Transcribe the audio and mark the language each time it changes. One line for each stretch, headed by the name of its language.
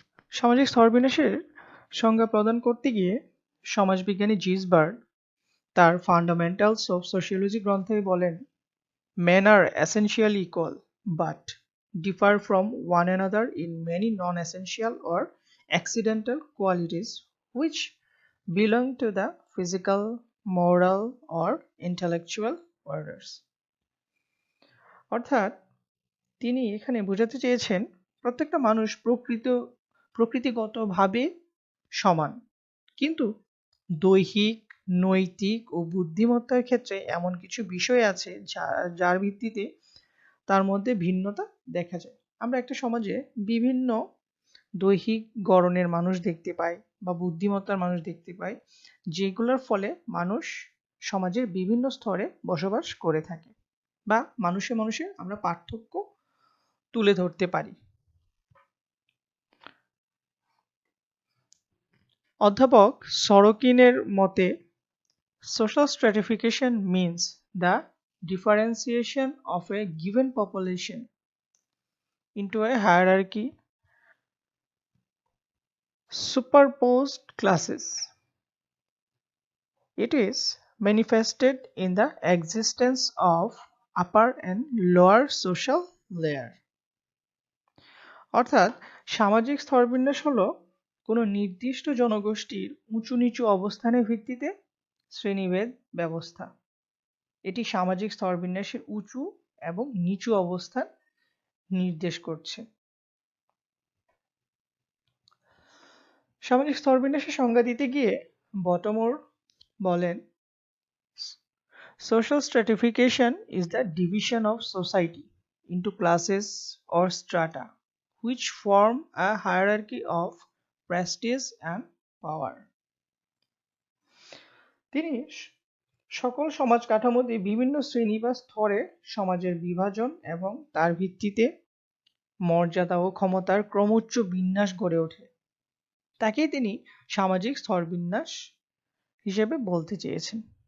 Bangla: সামাজিক স্তরবিন্যাসের সংজ্ঞা প্রদান করতে গিয়ে সমাজবিজ্ঞানী জিসবার্গ তার ফান্ডামেন্টালস অফ সোশিওলজি গ্রন্থে বলেন,
English: Men are essentially equal, but differ from one another in many non-essential or accidental qualities which belong to the physical, moral or intellectual orders.
Bangla: অর্থাৎ তিনি এখানে বোঝাতে চেয়েছেন প্রত্যেকটা মানুষ প্রকৃতিগতভাবে সমান, কিন্তু দৈহিক, নৈতিক ও বুদ্ধিমত্তার ক্ষেত্রে এমন কিছু বিষয় আছে যার ভিত্তিতে তার মধ্যে ভিন্নতা দেখা যায়। আমরা একটা সমাজে বিভিন্ন দৈহিক গড়নের মানুষ দেখতে পাই বা বুদ্ধিমত্তার মানুষ দেখতে পাই, যেগুলোর ফলে মানুষ সমাজের বিভিন্ন স্তরে বসবাস করে থাকে বা মানুষে মানুষে আমরা পার্থক্য তুলে ধরতে পারি। অধ্যাপক সরোকিনের মতে,
English: social stratification means the differentiation of a given population into a hierarchy superposed classes. It is manifested in the existence of upper and lower social layer.
Bangla: অর্থাৎ সামাজিক স্তরবিন্যাস হলো কোনো নির্দিষ্ট জনগোষ্ঠীর উঁচু নিচু অবস্থানের ভিত্তিতে শ্রেণীভেদ ব্যবস্থা। এটি সামাজিক স্তরবিন্যাসের উঁচু এবং নিচু অবস্থান নির্দেশ করছে। সামাজিক স্তরবিন্যাসের সংজ্ঞা দিতে গিয়ে বটমোর বলেন,
English: Social stratification is the division of society into classes or strata, which form a hierarchy of prestige and power.
Bangla: তিনি সকল সমাজ কাঠামোতে বিভিন্ন শ্রেণী বা স্তরে সমাজের বিভাজন এবং তার ভিত্তিতে মর্যাদা ও ক্ষমতার ক্রমোচ্চ বিন্যাস গড়ে ওঠে তাকেই তিনি সামাজিক স্তরবিন্যাস হিসেবে বলতে চেয়েছেন।